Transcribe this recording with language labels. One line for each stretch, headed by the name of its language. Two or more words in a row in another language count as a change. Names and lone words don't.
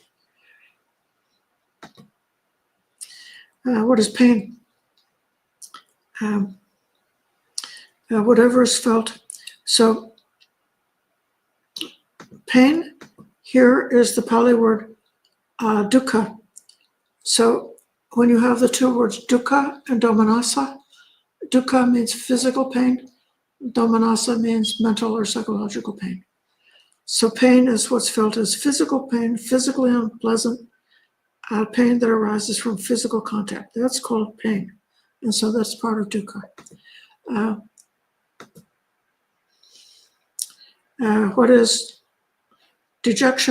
English: What is pain? Whatever is felt. So pain, here is the Pali word dukkha. So when you have the two words dukkha and domanassa, dukkha means physical pain, domanassa means mental or psychological pain. So pain is what's felt as physical pain, physically unpleasant, pain that arises from physical contact. That's called pain. And so that's part of dukkha. What is dejection?